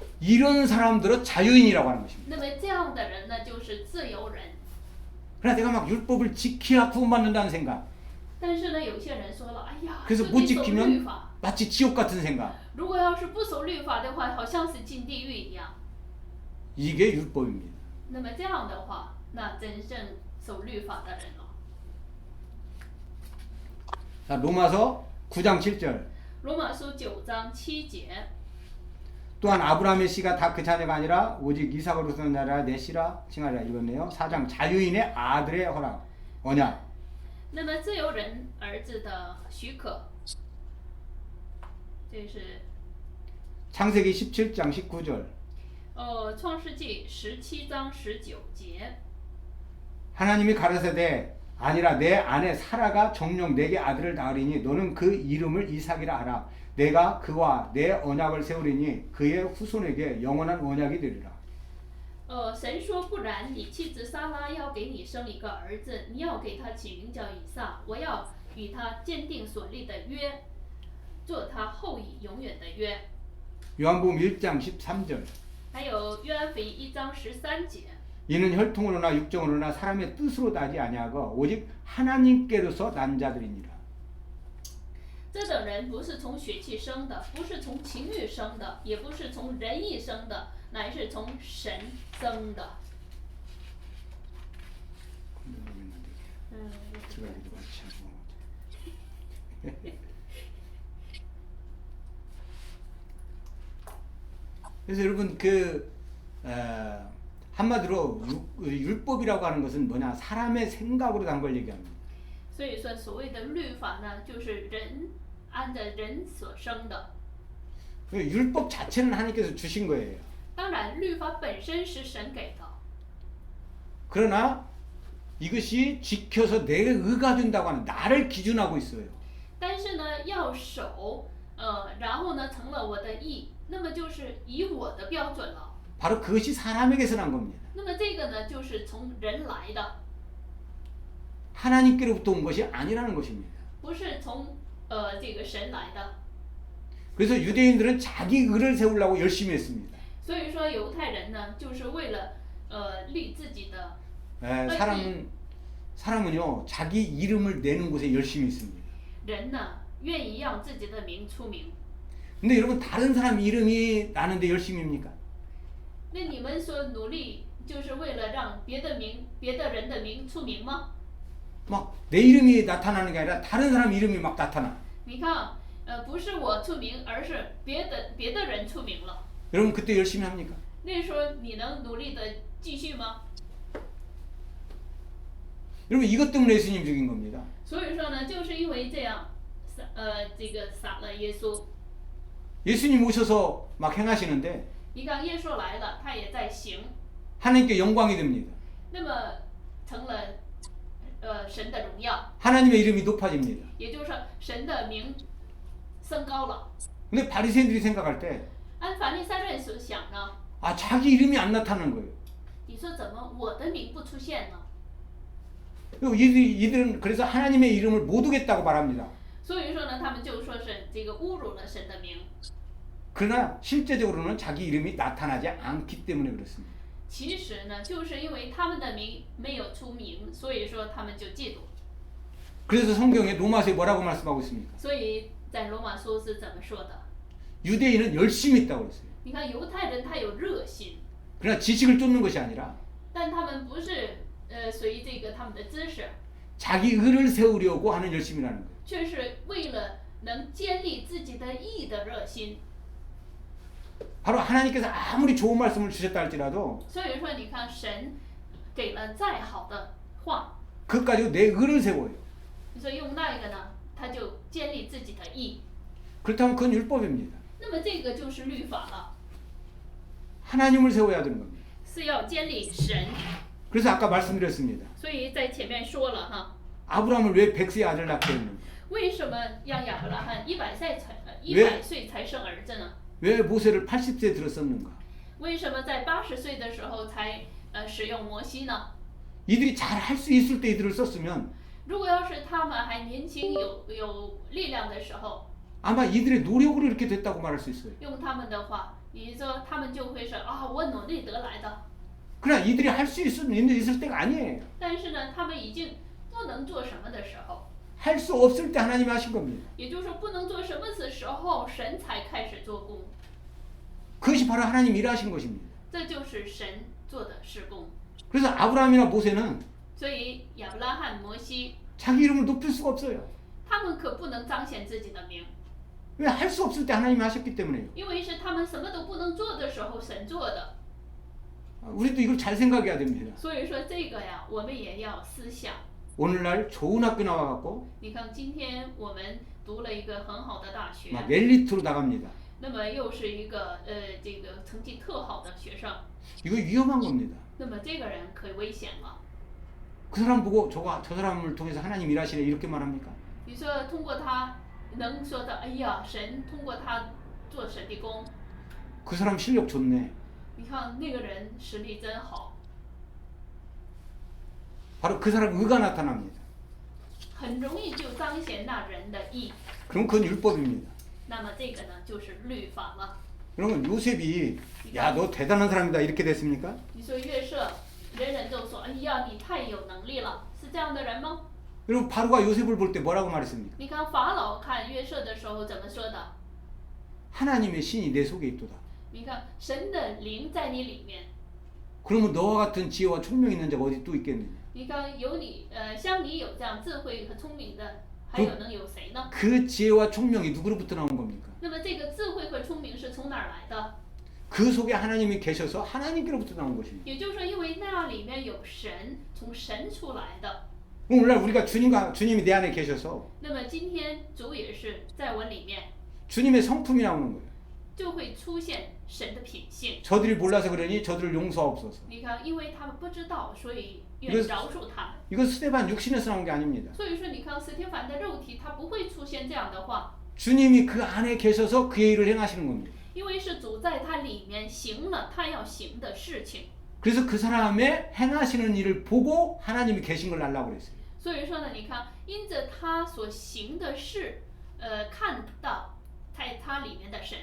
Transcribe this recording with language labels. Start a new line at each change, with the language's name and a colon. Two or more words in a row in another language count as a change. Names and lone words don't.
Korean: 이런 사람들은 자유인이라고 하는 것입니다.
Chinese: 那么这样的人呢，就是自由人。
Korean: 그러나 내가 막 율법을 지켜야 구원받는다는 생각,
Chinese: 但是呢，有些人说了，哎呀，
Korean: 그래서
Chinese: 这
Korean: 못
Chinese: 得守律
Korean: 지키면
Chinese: 法。
Korean: 마치 지옥 같은 생각,
Chinese: 如果要是不守律法的话，好像是进地狱一样。
Korean: 이게 율법입니다.
Chinese: 那么这样的话，那真正守律法的人了。
Korean: 자, 로마서 9장 7절.
Chinese: 罗马书9章7节。
Korean: 또한 아브라함의 씨가 다 그 자녀가 아니라 오직 이삭으로서 나라 내 씨라 칭하리라. 읽었네요. 4장 자유인의 아들의 허락 언약.
Chinese: 那么自由人儿子的许可，这是
Korean: 창세기 17장 19절.
Chinese: 创世纪17章19节。
Korean: 하나님이 가라사대 아니라 내 아내 사라가 정녕 내게 아들을 낳으리니 너는 그 이름을 이삭이라 하라. 내가 그와 내 언약을 세우리니 그의 후손에게 영원한 언약이 되리라.
Chinese: 神说不然，你妻子撒拉要给你生一个儿子，你要给他起名叫以撒，我要与他坚定所立的约，做他后裔永远的约。
Korean: 요한복음 1장 13절.
Chinese: 还有约翰福音1章13节，
Korean: 이는 혈통으로나 육정으로나 사람의 뜻으로 나지 아니하고 오직 하나님께로서 난 자들이니라.
Chinese: 这等人不是从血气生的，不是从情欲生的，也不是从人意生的，乃是从神生的。
Korean: 그래서 여러분 한마디로 율법이라고 하는 것은 뭐냐? 사람의 생각으로 단 걸 얘기합니다.
Chinese: 所以说，所谓的律法呢，就是人按着人所生的。
Korean: 율법 자체는 하나님께서 주신 거예요.
Chinese: 当然，律法本身是神给的，
Korean: 그러나 이것이 지켜서 내가 의가 된다고 하는 나를 기준하고 있어요.
Chinese: 但是呢，要守，然后呢，成了我的义，那么就是以我的标准了。
Korean: 바로 그것이 사람에게서 난 겁니다.
Chinese: 那么这个呢，就是从人来的，
Korean: 하나님께로부터 온 것이 아니라는 것입니다.
Chinese: 不是从这个神来的。
Korean: 그래서 유대인들은 자기 의를 세우려고 열심히 했습니다.
Chinese: 所以说，犹太人呢，就是为了立自己的
Korean: 사람은요 자기 이름을 내는 곳에 열심히 있습니다.
Chinese: 人呢，愿意让自己的名出名。
Korean: 근데 여러분 다른 사람 이름이 나는데 열심입니까?
Chinese: 那你们所努力，就是为了让别的人的名出名吗？
Korean: 막 내 이름이 나타나는 게 아니라 다른 사람 이름이 막 나타나.
Chinese: 你看，不是我出名，而是别的人出名了。
Korean: 여러분 그때 열심히 합니까?
Chinese: 那时候你能努力的继续吗？
Korean: 여러분 이것 때문에 예수님 죽인 겁니다.
Chinese: 所以说呢，就是因为这样，这个杀了耶稣。
Korean: 예수님 오셔서 막 행하시는데
Chinese: 你看耶稣来了，他也在行，
Korean: 하나님께 영광이 됩니다.
Chinese: 那么成了神的荣耀，
Korean: 하나님의 이름이 높아집니다.
Chinese: 也就是说神的名升高了。
Korean: 근데 바리새인들이 생각할 때
Chinese: 按法利赛人所想呢，
Korean: 자기 이름이 안 나타나는 거예요.
Chinese: 你说怎么我的名不出现呢？
Korean: 그리고 이들은 그래서 하나님의 이름을 못 오겠다고 말합니다.
Chinese: 所以说呢，他们就说是这个侮辱了神的名。
Korean: 그러나 실제적으로는 자기 이름이 나타나지 않기 때문에 그렇습니다.
Chinese: 其实呢，就是因为他们的名没有出名，所以说他们就嫉妒。
Korean: 그래서 성경에 로마서에 뭐라고 말씀하고 있습니까?
Chinese: 所以在罗马书是怎么说的？
Korean: 유대인은 열심히 있다고 그랬어요.
Chinese: 你看犹太人他有热心，
Korean: 그러나 지식을 쫓는 것이 아니라
Chinese: 但他们不是随这个他们的知识，
Korean: 자기 의를 세우려고 하는 열심이라는 거예요.
Chinese: 却是为了能建立自己的义的热心。
Korean: 바로 하나님께서 아무리 좋은 말씀을 주셨다 할지라도
Chinese: 所以说，你看神给了再好的话，
Korean: 그것 가지고 내 의를 세워요.
Chinese: 你说用那个呢，他就建立自己的义，
Korean: 그렇다면 그건 율법입니다.
Chinese: 那么这个就是律法了，
Korean: 하나님을 세워야 되는 겁니다.
Chinese: 是要建立神。
Korean: 그래서 아까 말씀드렸습니다.
Chinese: 所以在前面说了哈，
Korean: 아브라함을 왜 100세의 아들 낳게 했는가?
Chinese: 为什么让亚伯拉罕100岁才生儿子呢？
Korean: 왜 모세를 80세에 들었었는가?
Chinese: 为什么在80岁的时候才使用摩西呢？
Korean: 이들이 잘 할 수 있을 때 이들을 썼으면
Chinese: 如果要是他们还年轻有力量的时候，
Korean: 아마 이들의 노력으로 이렇게 됐다고 말할 수 있어요.
Chinese: 用他们的话，你说他们就会说啊，我努力得来的。
Korean: 그러나 이들이 할 수 있을 때가 아니에요.
Chinese: 但是呢，他们已经不能做什么的时候，
Korean: 할 수 없을 때 하나님이 하신 겁니다.
Chinese: 也就是说不能做什么的时候，神才开始做工。
Korean: 그것이 바로 하나님 일하신 것입니다.
Chinese: 这就是神做的施工。
Korean: 그래서 아브라함이나 모세는
Chinese: 所以亚伯拉罕、摩西，
Korean: 자기 이름을 높일 수가 없어요.
Chinese: 他们可不能彰显自己的名，
Korean: 왜 할 수 없을 때 하나님이 하셨기 때문에요.
Chinese: 因为是他们什么都不能做的时候，神做的。
Korean: 우리도 이걸 잘 생각해야 됩니다.
Chinese: 所以说这个呀，我们也要思想。
Korean: 오늘날 좋은 학교 나와갖고
Chinese: 你看，今天我们读了一个很好的大学，
Korean: 막 엘리트로 나갑니다.
Chinese: 那么又是一个这个成绩特好的学生，
Korean: 이거 위험한 겁니다.
Chinese: 那么这个人可危险了。
Korean: 그 사람 보고 저 사람을 통해서 하나님 일하시네 이렇게 말합니까?
Chinese: 你说通过他能说的，哎呀，神通过他做神的工，
Korean: 그 사람 실력 좋네.
Chinese: 你看那个人实力真好，
Korean: 바로 그 사람 의가 나타납니다.
Chinese: 很容易就彰显那人的义。
Korean: 그럼 그건 율법입니다.
Chinese: 那么这个呢，就是律法了。
Korean: 그러면 요셉이 야 너 대단한 사람이다 이렇게 됐습니까?
Chinese: 你说约瑟，人人都说，哎呀，你太有能力了，是这样的人吗？
Korean: 여러분 바로가 요셉을 볼 때 뭐라고 말했습니까?
Chinese: 你看法老看约瑟的时候怎么说的？
Korean: 하나님의 신이 내 속에 있도다.
Chinese: 你看神的灵在你里面，
Korean: 그러면 너와 같은 지혜와 총명 있는 자가 어디 또 있겠느냐?
Chinese: 你看有你，像你有这样智慧和聪明的，还有能有谁呢？
Korean: 그 지혜와 총명이 누구로부터 나온 겁니까?
Chinese: 那么这个智慧和聪明是从哪儿来的？
Korean: 그 속에 하나님이 계셔서 하나님께로부터 나온 것입니다.
Chinese: 也就是说，因为那里面有神，从神出来的。
Korean: 오늘날 우리가 주님이 내 안에 계셔서
Chinese: 那么今天主也是在我里面，
Korean: 주님의 성품이 나오는 거예요.
Chinese: 就会出现神的品性。
Korean: 저들이 몰라서 그러니 저들을 용서하옵소서.
Chinese: 你看，因为他们不知道，所以愿
Korean: 이거
Chinese: 饶恕他们。
Korean: 이거 스테반 육신에서 나온 게 아닙니다.
Chinese: 所以说，你看斯帖凡的肉体，他不会出现这样的话，
Korean: 주님이 그 안에 계셔서 그의 일을 행하시는 겁니다.
Chinese: 因为是主在他里面行了他要行的事情。
Korean: 그래서 그 사람의 행하시는 일을 보고 하나님이 계신 걸 알라고 그랬어요.
Chinese: 所以说呢，你看，因着他所行的事，看到在他里面的神。